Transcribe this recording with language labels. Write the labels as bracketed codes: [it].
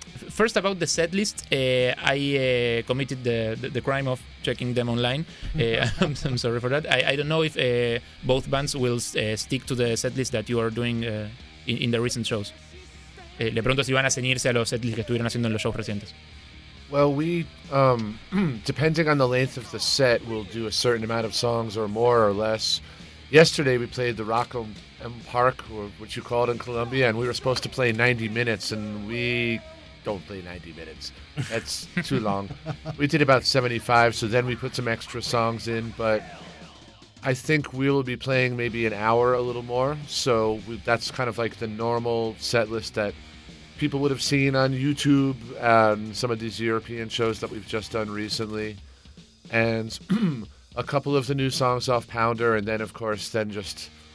[en] First, about the set list, I committed the crime of checking them online. I'm sorry for that. I don't know if both bands will stick to the set list that you are doing in the recent shows. [es] Le pregunto si van a ceñirse a los set lists que estuvieron haciendo en los shows recientes. [en] Well, we, depending on the length of the set, we'll do a certain amount of songs or more or less. Yesterday we played the Rock and Park, or what you called in Colombia, and we were supposed to play 90 minutes, and we don't play 90 minutes. That's too long. We did about 75, so then we put some extra songs in, but I think we will be playing maybe an hour a little more, so that's kind of like the normal set list that people would have seen on YouTube and some of these European shows that we've just done recently, and a couple of the new songs off Pounder, and then, of course, then just